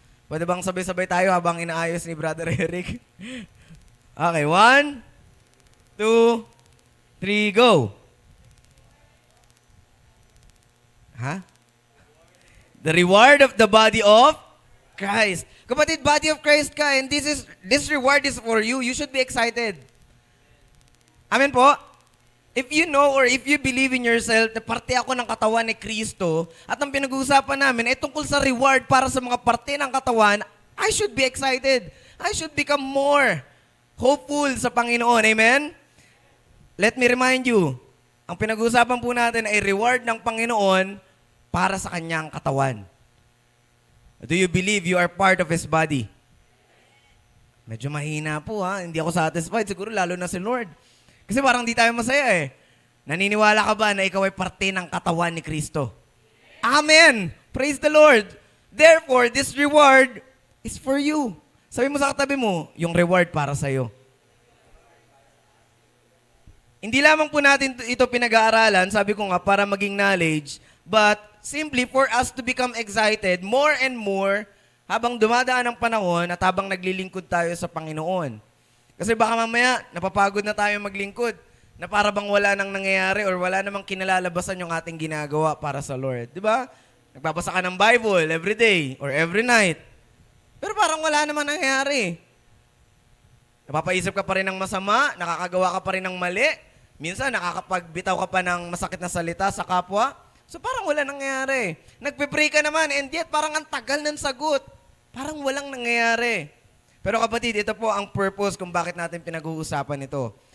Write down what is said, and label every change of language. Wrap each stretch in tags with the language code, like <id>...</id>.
<tl>Pwede bang sabay-sabay tayo habang inaayos ni Brother Eric? Okay, 1, 2, 3, go! Ha?</tl> <en>The reward of the body of Christ. Kapatid, body of Christ ka, and this reward is for you. You should be excited. Amen po? If you know or if you believe in yourself</en> <tl>na parte ako ng katawan ni Kristo, at ang pinag-uusapan namin ay tungkol sa reward para sa mga parte ng katawan,</tl> <en>I should be excited. I should become more hopeful</en> <tl>sa Panginoon.</tl> <en>Amen? Let me remind you,</en> <tl>ang pinag-uusapan po natin ay reward ng Panginoon para sa kanyang katawan.</tl> <en>Do you believe you are part of His body?</en> <tl>Medyo mahina po ha. Hindi ako satisfied. Siguro lalo na si Lord. Kasi parang di tayo masaya eh. Naniniwala ka ba na ikaw ay parte ng katawan ni Kristo?</tl> <en>Amen! Praise the Lord! Therefore, this reward is for you.</en> <tl>Sabi mo sa katabi mo, yung reward para sa'yo. Hindi lamang po natin ito pinag-aaralan, sabi ko nga, para maging knowledge,</tl> <en>but simply for us to become excited more and more</en> <tl>habang dumadaan ang panahon at habang naglilingkod tayo sa Panginoon. Kasi baka mamaya, napapagod na tayo maglingkod, na para bang wala nang nangyayari or wala namang kinalalabasan yung ating ginagawa para sa Lord. Di ba? Nagbabasa ka ng Bible every day or every night. Pero parang wala namang nangyayari. Napapaisip ka pa rin ng masama, nakakagawa ka pa rin ng mali, minsan nakakapagbitaw ka pa ng masakit na salita sa kapwa. So parang wala nangyayari. Nagpe-pray ka naman and yet parang ang tagal ng sagot. Parang walang nangyayari. Pero kapatid, ito po ang purpose kung bakit natin pinag-uusapan ito.</tl>